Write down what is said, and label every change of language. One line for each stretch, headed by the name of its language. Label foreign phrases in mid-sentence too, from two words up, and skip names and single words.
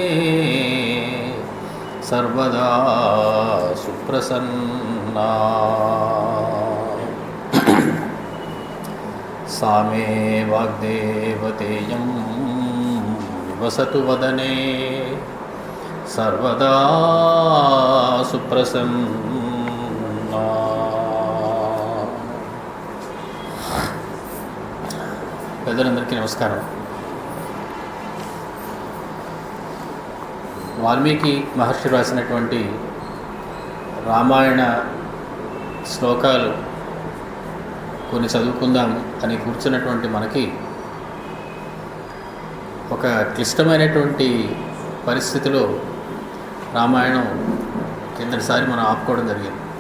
Sanskrit: सर्वदा सुप्रसन्ना सा मे वाग्देवतेयं निवसतु वदने सर्वदा सुप्रसन्ना।
Telugu: పెద్దలందరికీ నమస్కారం. వాల్మీకి మహర్షి రాసినటువంటి రామాయణ శ్లోకాలు కొన్ని చదువుకుందాం అని కూర్చున్నటువంటి మనకి ఒక క్లిష్టమైనటువంటి పరిస్థితిలో రామాయణం కిందటిసారి మనం ఆపుకోవడం జరిగింది.